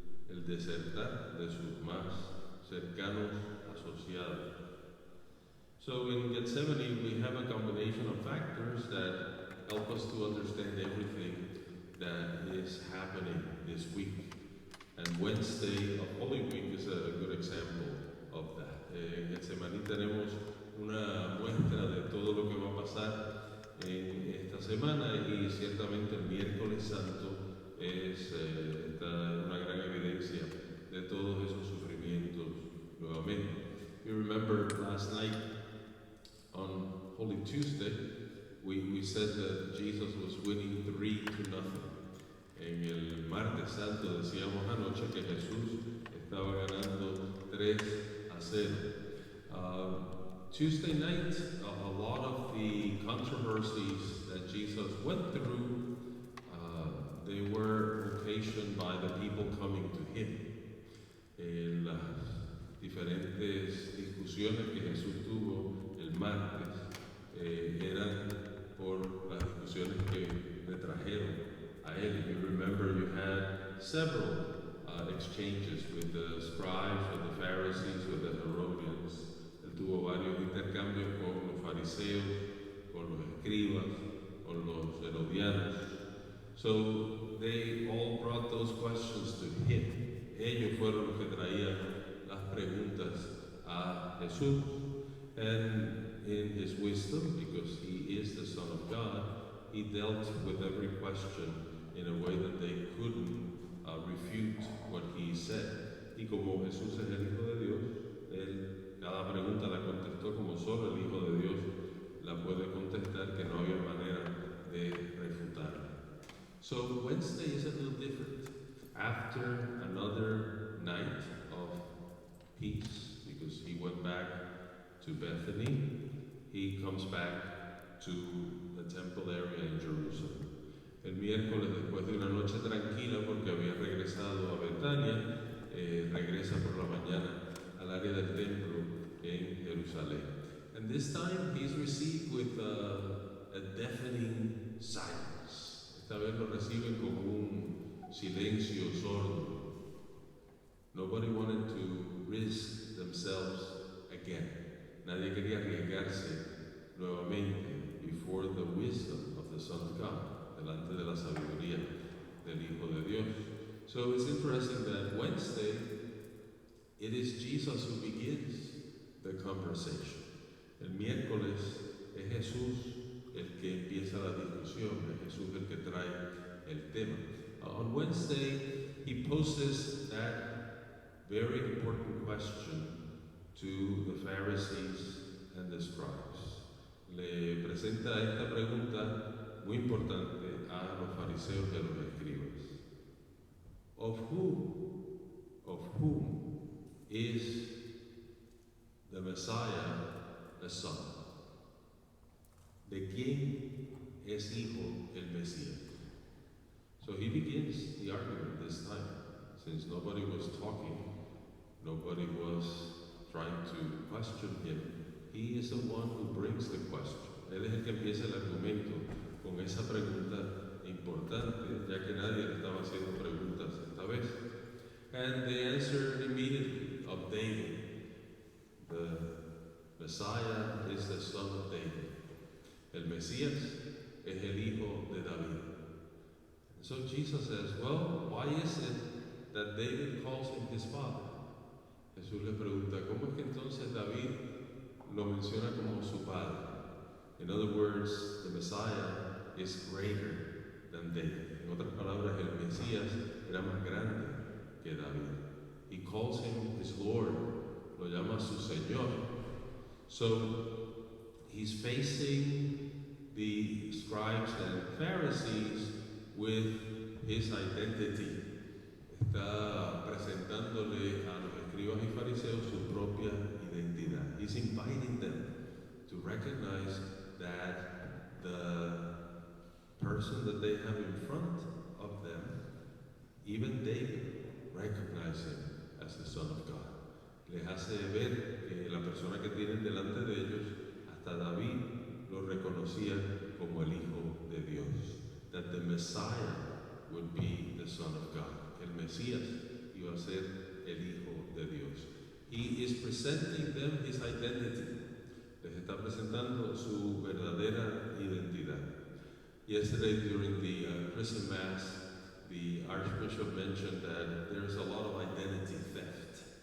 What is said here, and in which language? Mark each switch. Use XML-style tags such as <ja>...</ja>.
<es>el desertar de sus más cercanos asociados.</es> <en>So in Gethsemane, we have a combination of factors that help us to understand everything that is happening this week. And Wednesday of Holy Week is a good example of that.</en> <es>En Gethsemane tenemos una muestra de todo lo que va a pasar en esta semana, y ciertamente el miércoles santo está una gran evidencia de todos esos sufrimientos nuevamente.</es> <en>You remember last night on Holy Tuesday, we said that Jesus was winning 3-0.</en> <es>En el martes santo decíamos anoche que Jesús estaba ganando 3-0.</es> <en>Tuesday night, a lot of the controversies that Jesus went through, they were occasioned by the people coming to him.</en> <es>Las diferentes discusiones que Jesús tuvo el martes eran por las discusiones que le trajeron a él.</es> <en>If you remember, you had several exchanges with the scribes, with the Pharisees, with the Herodians.</en> <es>Él tuvo varios intercambios con los fariseos, con los escribas, con los herodianos.</es> <en>So they all brought those questions to him.</en> <es>Ellos fueron los que traían las preguntas a Jesús.</es> <en>And in his wisdom, because he is the Son of God, he dealt with every question in a way that they couldn't refute what he said.</en> <es>Y como Jesús es el Hijo de Dios, él cada pregunta la contestó como solo el Hijo de Dios la puede contestar, que no había manera de refutarla.</es> <en>So Wednesday is a little different. After another night of peace, because he went back to Bethany, he comes back to the temple area in Jerusalem.</en> <es>El miércoles, después de una noche tranquila, porque había regresado a Betania, regresa por la mañana al área del templo en Jerusalén.</es> <en>And this time he's received with a deafening silence.</en> <es>Esta vez lo reciben con un silencio sordo.</es> <en>Nobody wanted to risk themselves again.</en> <es>Nadie quería arriesgarse nuevamente</es> <en>before the wisdom of the Son of God,</en> <es>delante de la sabiduría del Hijo de Dios.</es> <en>So it's interesting that Wednesday, it is Jesus who begins the conversation.</en> <es>El miércoles es Jesús el que empieza la discusión, es Jesús el que trae el tema.</es> <en>On Wednesday, he poses that very important question to the Pharisees and the scribes.</en> <es>Le presenta esta pregunta muy importante a los fariseos y a los escribas.</es> <en>Of whom is the Messiah the son?</en> <es>¿De quién es hijo el Mesías?</es> <en>So he begins the argument this time. Since nobody was talking, nobody was trying to question him, he is the one who brings the question.</en> <es>Él es el que empieza el argumento con esa pregunta importante, ya que nadie le estaba haciendo preguntas esta vez.</es> <en>And they answered immediately, of David. The Messiah is the son of David.</en> <es>El Mesías es el hijo de David.</es> <en>And so Jesus says, well, why is it that David calls him his father?</en> <es>Jesús le pregunta, ¿cómo es que entonces David lo menciona como su padre?</es> <en>In other words, the Messiah is greater than David.</en> <es>En otras palabras, el Mesías era más grande que David.</es> <en>He calls him his Lord,</en> <es>lo llama su Señor.</es> <en>So he's facing the scribes and Pharisees with his identity.</en> <es>Está presentándole a los escribas y fariseos su propia identidad.</es> <en>He's inviting them to recognize that the person that they have in front of them, even David, recognized him as the Son of God.</en> <es>Les hace ver que la persona que tienen delante de ellos, hasta David, lo reconocía como el Hijo de Dios.</es> <en>That the Messiah would be the Son of God.</en> <es>El Mesías iba a a ser el Hijo de Dios.</es> <en>He is presenting them his identity.</en> <es>Les está presentando su verdadera identidad.</es> <en>Yesterday during the Christmas Mass, the Archbishop mentioned that there's a lot of identity theft.</en>